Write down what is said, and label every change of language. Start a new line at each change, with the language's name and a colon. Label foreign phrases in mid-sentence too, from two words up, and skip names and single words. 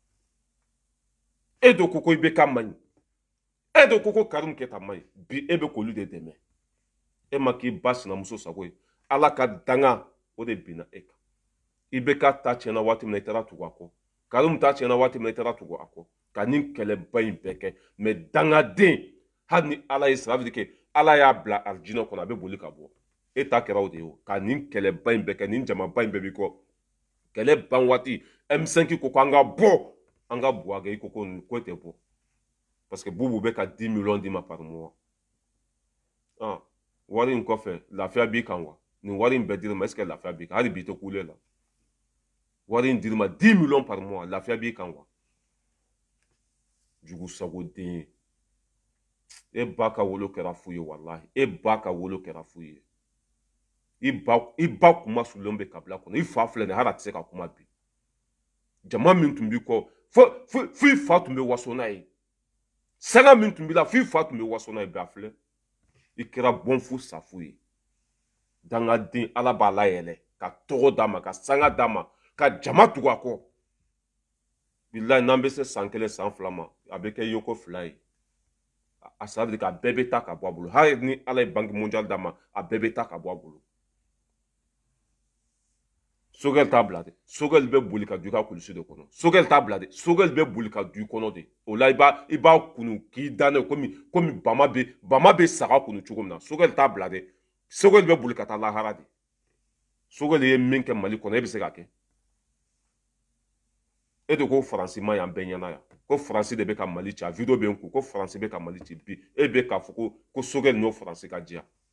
Bambara: e do ko i bɛ ka man ɲi e do ko Karim Keta man ɲi bi e bɛ k'olu de dɛmɛ e ma k'i ba sinamuso sago ye ala ka danga o de binna e kan i bɛ ka ta tiɲɛna waati min na i taara tugu a kɔ Karim ta tiɲɛna waati min na i taara tugu a kɔ ka nin kɛlɛba in bɛɛ kɛ mais dangaden hali ni ala ye
French: ça veut dire que
Bambara: ala y'a bila arijinɛ kɔnɔ a bɛ boli ka bɔ e ta kɛra o de ye o ka nin kɛlɛba in bɛɛ kɛ nin jamaba in bɛɛ b'i kɔ kɛlɛ ban waati M5 ko an ka bɔ an ka Buwake i ko ko tɛ bɔ
French: parce que
Bambara: Bubu bɛ ka 10 millions d'i ma
French: par mois
Bambara: wari in kɔfɛ lafiya b'i kan wa nin wari in bɛɛ dir'i ma
French: est-ce que
Bambara: lafiya b'i kan hali bi tɛ kule la wari in dir'i ma 10 millions
French: par mois
Bambara: lafiya b'i kan wa jugu sago den e ba ka wolo kɛra fu ye wallahi e ba ka wolo kɛra fu ye i ba kuma sulen bɛ kabila kɔnɔ i fa filɛ nin hali a tɛ se ka kuma bi jama min tun b'i kɔ fo i fa tun bɛ waso n'a ye sanga min tun b'i la fo i fa tun bɛ waso n'a ye bi a filɛ i kɛra bɔnfu safu ye dangaden ala b'a layɛlɛ ka tɔgɔ d'a ma ka sanga d'a ma ka jama tugu a kɔ bilayi n'an bɛ se san 1 san 2 ma a bɛ kɛ yoko 2 ye a
French: ça veut dire que
Bambara: a bɛɛ bɛ taa ka bɔ a bolo hali ni ala ye banque mondiale d'a ma a bɛɛ bɛ taa ka bɔ a bolo Sogɛl t'a bila dɛ Sogɛl bɛ boli ka don i ka kulusi de kɔnɔ Sogɛl t'a bila dɛ Sogɛl bɛ boli ka don i kɔnɔ de o la i b'a kunu k'i da n'a ye komi bama bɛ saga kunu cogo min na Sogɛl t'a bila dɛ Sogɛl bɛ boli ka taa lahara de Sogɛl ye min kɛ Mali kɔnɔ e bɛ se k'a kɛ e de ko Faransi ma yan bɛɛ ɲɛna yan ko Faransi de bɛ ka Mali ci a video bɛ n kun ko Faransi bɛ ka Mali ci bi e bɛ k'a fɔ ko Sogɛl n'o Faransi ka diya